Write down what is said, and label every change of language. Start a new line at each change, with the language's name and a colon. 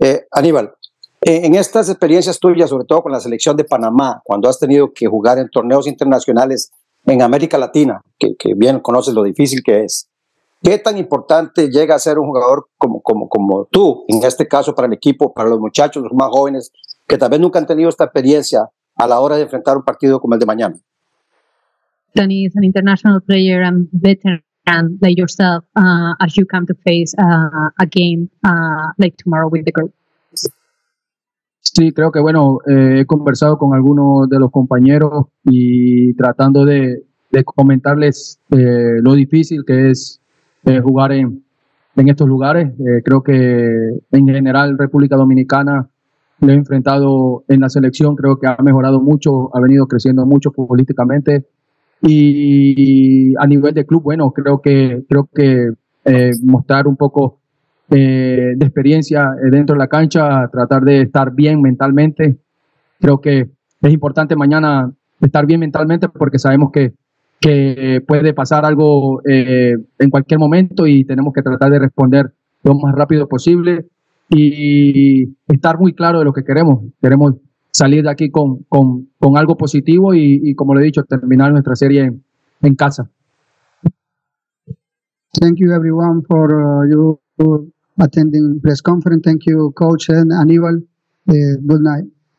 Spanish: Aníbal, en estas experiencias tuyas, sobre todo con la selección de Panamá, cuando has tenido que jugar en torneos internacionales en América Latina, que bien conoces lo difícil que es, ¿qué tan importante llega a ser un jugador como tú, en este caso para el equipo, para los muchachos, los más jóvenes, que tal vez nunca han tenido esta experiencia a la hora de enfrentar un partido como el de mañana?
English: Danny is an international player and veteran like yourself as you come to face a game like tomorrow with the group.
Spanish: Sí, creo que he conversado con algunos de los compañeros y tratando de comentarles lo difícil que es jugar en estos lugares. Creo que en general República Dominicana lo he enfrentado en la selección, creo que ha mejorado mucho, ha venido creciendo mucho futbolísticamente. Y a nivel de club, creo que mostrar un poco de experiencia dentro de la cancha, tratar de estar bien mentalmente. Creo que es importante mañana estar bien mentalmente porque sabemos que puede pasar algo en cualquier momento y tenemos que tratar de responder lo más rápido posible y estar muy claro de lo que queremos. Queremos salir de aquí con algo positivo y, como le he dicho, terminar nuestra serie en casa.
English: Thank you everyone for you attending press conference. Thank you, coach and Aníbal. Good night.